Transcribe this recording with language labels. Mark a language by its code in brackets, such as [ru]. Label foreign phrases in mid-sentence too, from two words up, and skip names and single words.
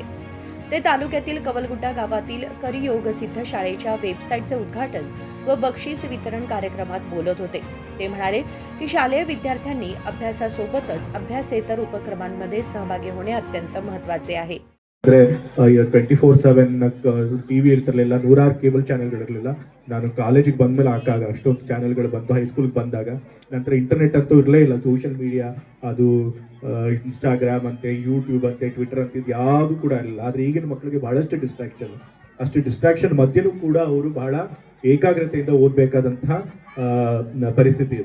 [mr] ते तालुक्यातील कवलगुड्डा गावातील करियोग सिद्ध शाळेच्या वेबसाईटचे उद्घाटन व बक्षीस वितरण कार्यक्रमात बोलत होते. ते म्हणाले की शालेय विद्यार्थ्यांनी अभ्यासासोबतच अभ्यासेतर उपक्रमांमध्ये सहभागी होणे अत्यंत महत्त्वाचे आहे. [kn] 24/7 ಟಿವಿ ಇರ್ತಿರ್ಲಿಲ್ಲ, ನೂರಾರು ಕೇಬಲ್ ಚಾನೆಲ್ಗಳಿರಲಿಲ್ಲ. ನಾನು ಕಾಲೇಜಿಗೆ ಬಂದ್ಮೇಲೆ ಹಾಕಾಗ ಅಷ್ಟೊಂದು ಚಾನೆಲ್ಗಳು ಬಂತು. ಹೈಸ್ಕೂಲ್ಗೆ ಬಂದಾಗ ನಂತರ ಇಂಟರ್ನೆಟ್ ಅಂತೂ ಇರಲೇ ಇಲ್ಲ. [en] social media [kn] ಅದು ಇನ್ಸ್ಟಾಗ್ರಾಮ್ ಅಂತೆ, ಯೂಟ್ಯೂಬ್ ಅಂತೆ, ಟ್ವಿಟರ್ ಅಂತ ಇದು ಯಾವುದು ಕೂಡ ಇರಲಿಲ್ಲ. ಆದರೆ ಈಗಿನ ಮಕ್ಕಳಿಗೆ ಬಹಳಷ್ಟು ಡಿಸ್ಟ್ರಾಕ್ಷನ್. ಅಷ್ಟು ಡಿಸ್ಟ್ರಾಕ್ಷನ್ ಮಧ್ಯೆನೂ ಕೂಡ ಅವರು ಬಹಳ ಏಕಾಗ್ರತೆಯಿಂದ ಓದಬೇಕಾದಂತಹ ಪರಿಸ್ಥಿತಿ ಇದೆ.